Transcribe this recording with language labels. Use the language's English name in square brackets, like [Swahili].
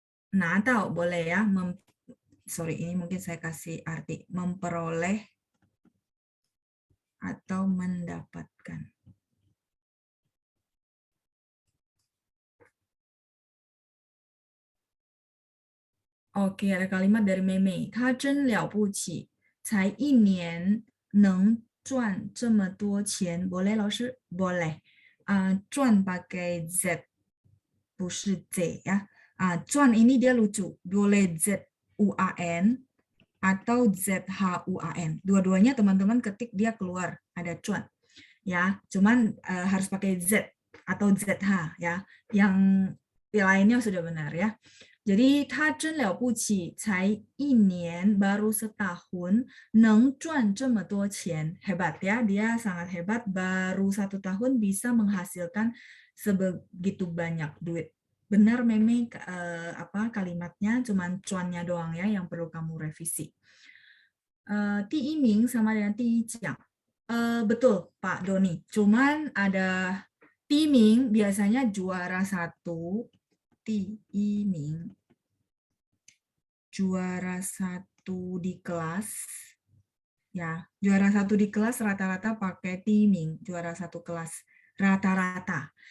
[Indonesian] Nah, tahu boleh ya. Sorry, ini mungkin saya kasih arti memperoleh atau mendapatkan. Oke, ada kalimat dari Mei. [Chinese] 他真了不起，才1年能赚这么多钱。 [Indonesian] Boleh, [Chinese] 老师? [Indonesian] Boleh. 赚 pakai Z, [Chinese] 不是 [Indonesian] Z ya. 赚 ini dia lucu. Boleh Z-U-A-N atau Z-H-U-A-N. Dua-duanya teman-teman ketik dia keluar. Ada cuan. Ya, cuman harus pakai Z atau ZH ya. Yang lainnya sudah benar ya. [Chinese] Jadi 他真了不起，才1年 [Indonesian] baru setahun [Chinese] 能赚这么多钱. [Indonesian] Hebat ya, dia sangat hebat, baru 1 tahun bisa menghasilkan sebegitu banyak duit. Benar Meme kalimatnya, cuman cuannya doang ya yang perlu kamu revisi. Ti Iming sama dengan Ti Jiang. Betul Pak Doni, cuman ada Ti Iming biasanya juara 1, Ti Iming juara 1 di kelas ya, juara 1 di kelas rata-rata pakai Ti Iming, juara 1 kelas rata-rata.